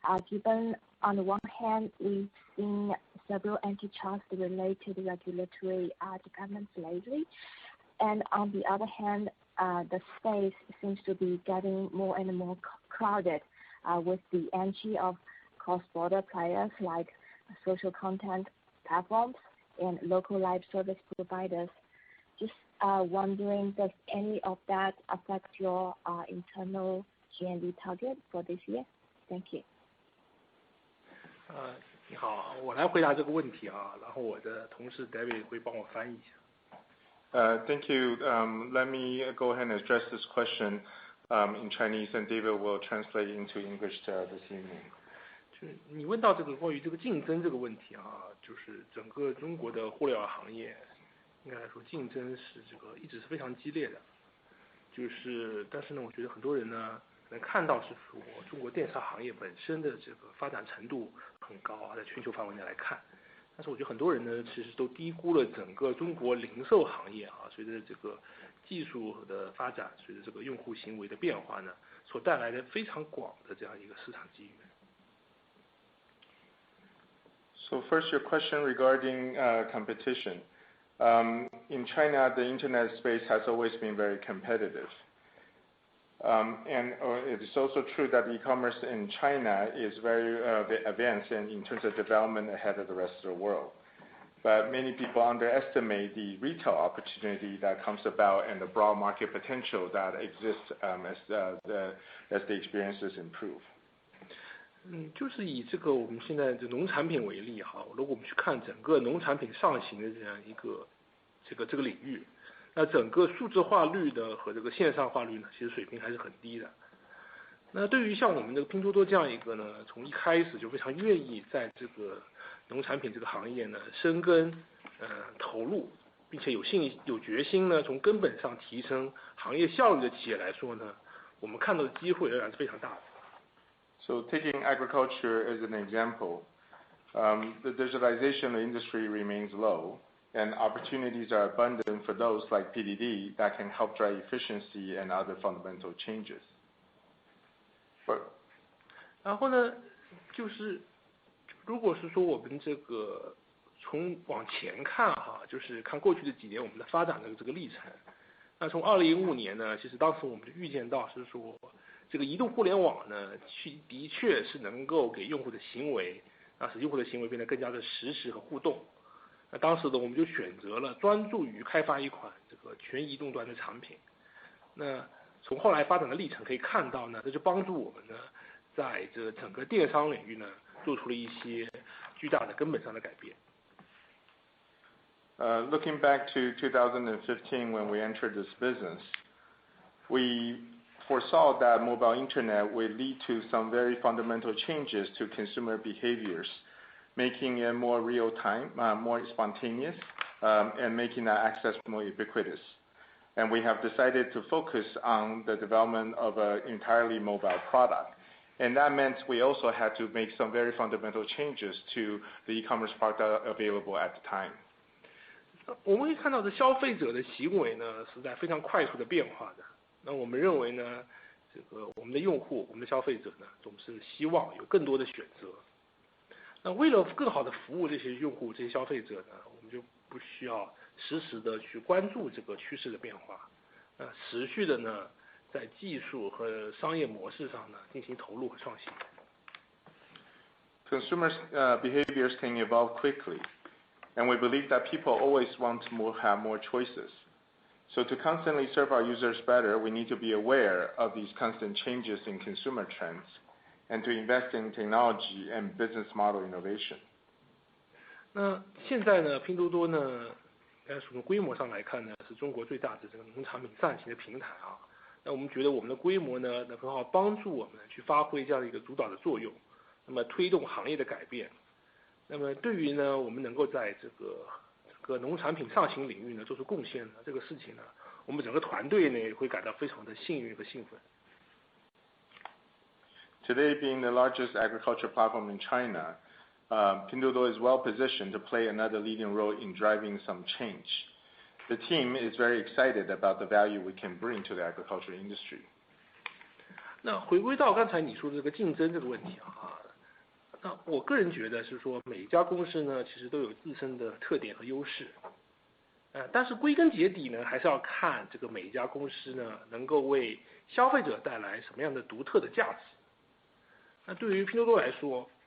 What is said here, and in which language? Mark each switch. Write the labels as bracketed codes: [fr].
[en] Given on the one hand, we've seen several antitrust-related regulatory developments lately, and on the other hand, the space seems to be getting more and more crowded with the entry of cross-border players like social content platforms and local live service providers. Just wondering, does any of that affect your internal GMV target for this year? Thank you. [zh] 你好，我来回答这个问题啊，然后我的同事 David 会帮我翻译一下。 [en] Thank you. Let me go ahead and address this question in Chinese, and David will translate into English this evening. [zh] 就是你问到这个关于这个竞争这个问题啊，就是整个中国的互联网行业，应该来说竞争是这个一直是非常激烈的。就是但是呢，我觉得很多人呢能看到是说中国电商行业本身的这个发展程度很高啊，在全球范围内来看。但是我觉得很多人呢，其实都低估了整个中国零售行业啊，随着这个技术的发展，随着这个用户行为的变化呢，所带来的非常广的这样一个市场机遇。 [en] So first, your question regarding competition. In China, the internet space has always been very competitive. And it is also true that e-commerce in China is very advanced in terms of development ahead of the rest of the world. But many people underestimate the retail opportunity that comes about and the broad market potential that exists as the experiences improve. [zh] 就是以这个我们现在的农产品为例哈，如果我们去看整个农产品上行的这样一个这个领域。那整个数字化率的和这个线上化率呢，其实水平还是很低的。那对于像我们这个拼多多这样一个呢，从一开始就非常愿意在这个农产品这个行业呢深耕投入，并且有决心呢从根本上提升行业效率的企业来说呢，我们看到的机会仍然是非常大的。 [en] So taking agriculture as an example, the digitalization of the industry remains low. And opportunities are abundant for those like PDD that can help drive efficiency and other fundamental changes. [zh] 然后呢，就是如果是说我们这个从往前看哈，就是看过去的几年我们的发展的这个历程。那从2015年呢，其实当时我们就预见到是说，这个移动互联网呢，的确是能够给用户的行为，使用户的行为变得更加的实时和互动。那当时呢，我们就选择了专注于开发一款这个全移动端的产品。那从后来发展的历程可以看到呢，这就帮助我们呢，在这整个电商领域呢，做出了一些巨大的根本上的改变。 [en] Looking back to 2015 when we entered this business, we foresaw that mobile internet would lead to some very fundamental changes to consumer behaviors, making it more real-time, more spontaneous, and making that access more ubiquitous. And we have decided to focus on the development of an entirely mobile product. And that meant we also had to make some very fundamental changes to the e-commerce product available at the time. [zh] 我们会看到的消费者的行为呢，是在非常快速的变化的。那我们认为呢，这个我们的用户、我们的消费者呢，总是希望有更多的选择。那为了更好的服务这些用户、这些消费者呢，我们就不需要实时的去关注这个趋势的变化，持续的呢，在技术和商业模式上呢进行投入和创新。 [en] Consumers' behaviors can evolve quickly, and we believe that people always want to have more choices. So to constantly serve our users better, we need to be aware of these constant changes in consumer trends, and to invest in technology and business model innovation. [zh] 那现在呢，拼多多呢，从规模上来看呢，是中国最大的这个农产品上行的平台啊。那我们觉得我们的规模呢，能很好帮助我们去发挥这样的一个主导的作用，那么推动行业的改变。那么对于呢，我们能够在这个农产品上行领域呢做出贡献呢，这个事情呢，我们整个团队呢也会感到非常的幸运和兴奋。 [en] Today, being the largest agriculture platform in China, Pinduoduo is well positioned to play another leading role in driving some change. The team is very excited about the value we can bring to the agriculture industry. [zh] 那回归到刚才你说的这个竞争这个问题啊，那我个人觉得是说每一家公司呢，其实都有自身的特点和优势。但是归根结底呢，还是要看这个每一家公司呢，能够为消费者带来什么样的独特的价值。那对于拼多多来说，